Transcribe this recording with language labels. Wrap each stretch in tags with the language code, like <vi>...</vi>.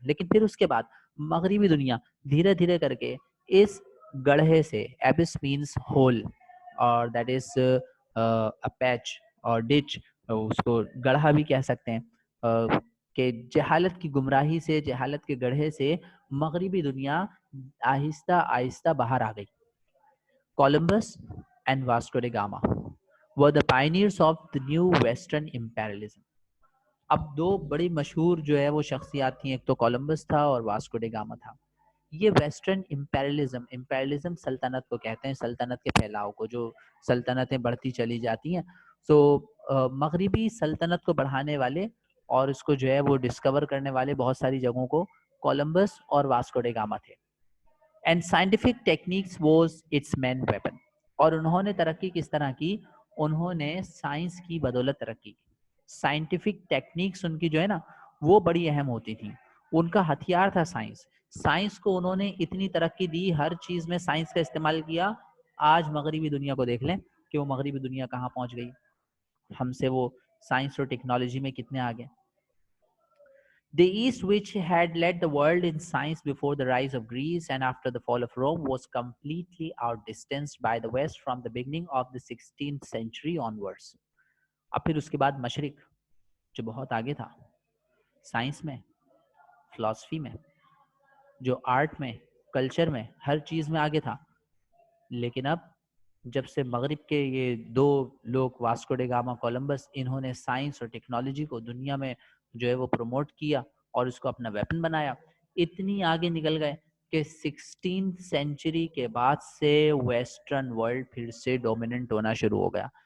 <hi>लेकिन फिर उसके बाद मगरबी दुनिया धीरे धीरे करके इस गढ़े से,</hi> <en>abyss means hole और that is a patch और ditch,</en> <hi>उसको गढ़ा भी कह सकते हैं, कि जहालत की गुमराही से, जहालत के गढ़े से मगरबी दुनिया आहिस्ता आहिस्ता बाहर आ गई.</hi> <en>Columbus and Vasco da Gama were the pioneers of the new Western imperialism.</en> <hi>अब दो बड़ी मशहूर जो है वो शख्सियात थी, एक तो कोलंबस था और वास्को डे गामा था. ये वेस्टर्न इम्पेरियलिज्म, इम्पेरियलिज्म सल्तनत को कहते हैं, सल्तनत के फैलाव को, जो सल्तनतें बढ़ती चली जाती हैं. सो मगरबी सल्तनत को बढ़ाने वाले और इसको जो है वो डिस्कवर करने वाले बहुत सारी जगहों को कोलंबस और वास्को डे गामा थे.</hi> <en>And scientific techniques was its main weapon.</en> <hi>और उन्होंने तरक्की किस तरह की? उन्होंने साइंस की बदौलत तरक्की की. साइंटिफिक टेक्निक्स उनकी जो है ना वो बड़ी अहम होती थी. उनका हथियार था साइंस. साइंस को उन्होंने इतनी तरक्की दी, हर चीज में साइंस का इस्तेमाल किया. आज मगरबी दुनिया को देख लें कि वो मगरबी दुनिया कहाँ पहुंच गई. हमसे वो साइंस और टेक्नोलॉजी में कितने आगे.</hi> <en>The East, which had led the world in science before the rise of Greece and after the fall of Rome, was completely outdistanced by the West from the beginning of the 16th century onwards.</en> <hi>अब फिर उसके बाद मशरिक जो बहुत आगे था science में, philosophy में, जो आर्ट में, कल्चर में, हर चीज़ में आगे था. लेकिन अब जब से मगरिब के ये दो लोग, वास्को डे गामा, कोलंबस, इन्होंने साइंस और टेक्नोलॉजी को दुनिया में जो है वो प्रमोट किया और इसको अपना वेपन बनाया, इतनी आगे निकल गए कि 16th सेंचुरी के बाद से वेस्टर्न वर्ल्ड फिर से डोमिनेंट होना शुरू हो गया.</hi>